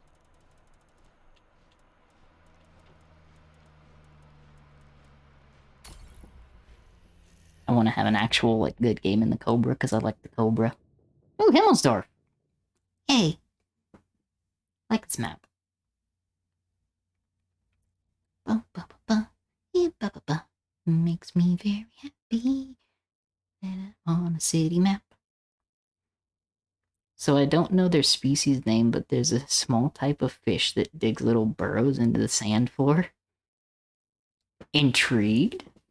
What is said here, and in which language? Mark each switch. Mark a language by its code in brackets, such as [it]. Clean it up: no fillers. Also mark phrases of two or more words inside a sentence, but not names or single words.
[en] I want to have an actual, like, good game in the Cobra, because I like the Cobra. Ooh, Himmelsdorf! Hey! Like this map. Ba, ba, ba, ba. Yeah, ba, ba, ba. Makes me very happy that I'm on a city map. So I don't know their species name, but there's a small type of fish that digs little burrows into the sand floor. Intrigued?